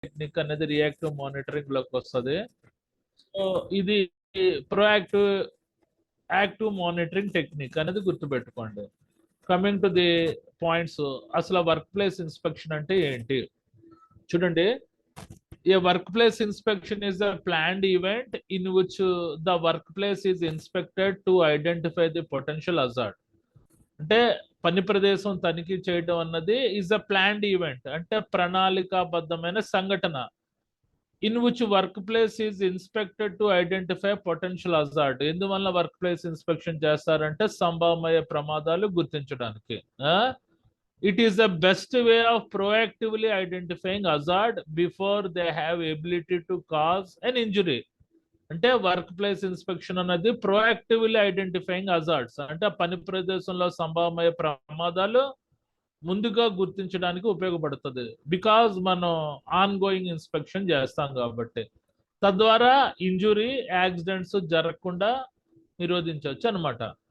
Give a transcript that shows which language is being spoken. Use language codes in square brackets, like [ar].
[te] Technique అనేది reactive monitoring లోకి వస్తుంది. సో ఇది ప్రోయాక్టివ్ యాక్టివ్ మానిటరింగ్ టెక్నిక్ అనేది గుర్తుపెట్టుకోండి. [en] coming to the points, [te] అసలు వర్క్ ప్లేస్ ఇన్స్పెక్షన్ అంటే ఏంటి చూడండి. [en] A workplace inspection is a planned event in which the workplace is inspected to identify the potential hazard. [te] అంటే పని ప్రదేశం తనిఖీ చేయడం అన్నది [en] is a planned event, [te] అంటే ప్రణాళికాబద్ధమైన సంఘటన. [en] In which workplace is inspected to identify potential hazard. [te] ఎందువల్ల వర్క్ ప్లేస్ ఇన్స్పెక్షన్ చేస్తారంటే సంభవమయ్యే ప్రమాదాలు గుర్తించడానికి. [en] It is the best way of proactively identifying hazard before they have ability to cause an injury. [te] అంటే work place inspection అనేది [en] proactively identifying hazards, [te] అంటే పని ప్రదేశంలో సంభవమయ్యే ప్రమాదాలు ముందుగా గుర్తించడానికి ఉపయోగపడుతుంది. బికాజ్ మనం ఆన్ గోయింగ్ ఇన్స్పెక్షన్ చేస్తాం కాబట్టి, తద్వారా ఇంజురీ యాక్సిడెంట్స్ జరగకుండా నిరోధించవచ్చు అనమాట.